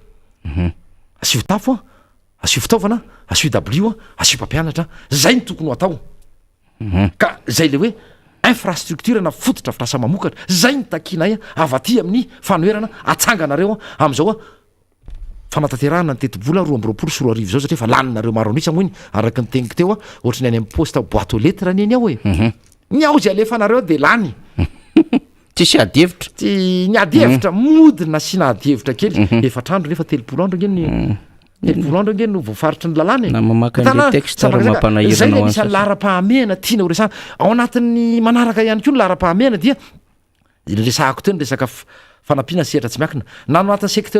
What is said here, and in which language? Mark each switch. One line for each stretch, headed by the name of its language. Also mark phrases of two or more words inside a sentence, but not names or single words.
Malagasy: asio tafo asio fitaovana asio W asio mpampianatra zay ny tokony ho atao ka zay le hoe infrastructure na fotodrafitrasa mamokatra zay ny takinay avy aty amin'ny fanoerana atsanganareo am'izao fanatanterahana ny teti-bola 2 zao satria fa laninareo maro anisa moa iny araky ny teniko teo ohatrany any amin'ny
French: poste boîte aux lettres
Malagasy: neny ao hoe ny ao zay alefa nareo de lany tsisy adihevitra ty ny adihevitra modina sy na adihevitra kely efatrandro nefa 30 andro ngeny 30 andro ngeny no voafaritra ny lalàna na mamaka an'le texte ary mampanahirana zay le misy lara-pahamehana tiana ho resana ao anatin'ny manaraka ihany koa ny lara-pahamehana dia resahako teo ny resaka fanampiana sehatra tsy miakina na no anatin'ny secteur